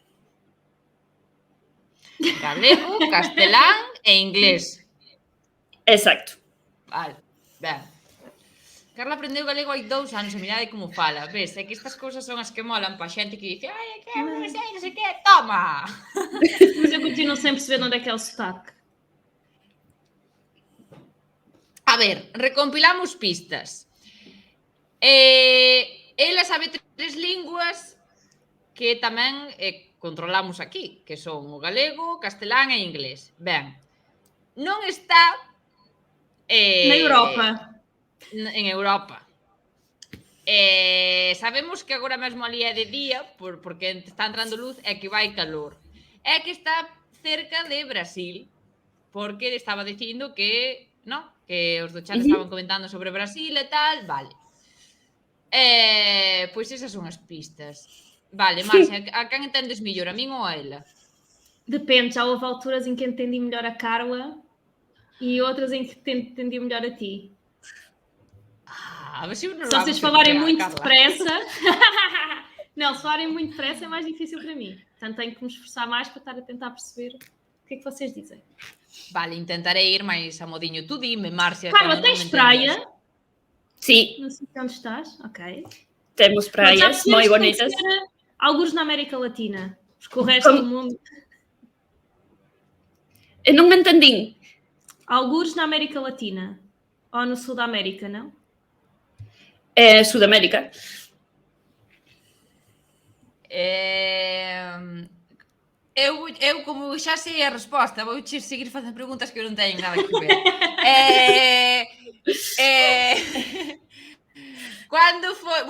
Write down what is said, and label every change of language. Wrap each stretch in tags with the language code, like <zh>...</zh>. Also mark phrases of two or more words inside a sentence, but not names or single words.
<gl>Galego, castelán e inglés. Exacto. Vale, ben. Carla aprendeu galego hai 2 anos e mirade como fala. Ves, é que estas cousas son as que molan pa xente que dice ai, é que non sei que, toma!</gl> <pt>Mas eu continuo sem perceber onde é que é o sotaque.</pt> <gl>A ver, recompilamos pistas. Ela sabe 3 linguas que tamén controlamos aquí, que son o galego, castelán e inglés. Ben, non está</gl> <pt>Na Europa.</pt> <gl>En Europa. Sabemos que agora mesmo ali é de día, porque está entrando luz e que vai calor. É que está cerca de Brasil, porque estaba dicindo que, no, que os do chat estaban comentando sobre Brasil e tal, vale. Pois esas son as pistas. Vale, Marcia, a quen entendes mellor, a min ou a ela?</gl> <pt>Depende, já houve alturas em que entendi melhor a Carla e outras em que entendi melhor a ti. Mas eu não Se vocês falarem muito depressa... Não, se falarem muito depressa é mais difícil para mim. Portanto, tenho que me esforçar mais para estar a tentar perceber o que é que vocês dizem.</pt> <gl>Vale, intentarei ir máis a modinho. Tu dime, Márcia. Carla, tens praia? Sí.</gl> <pt>Não sei onde estás. Ok.</pt> <gl>Temos praias moi bonitas.</gl> <pt>Alguns na América Latina. Porque o resto do mundo...</pt> <gl>Eu non me entendín.</gl> <pt>Alguns na América Latina. Ou no Sul da América, não?</pt> <gl>Sudamérica. Eu, como xa sei a resposta, vou seguir facendo preguntas que non teñen nada que ver. Cando foi...</gl>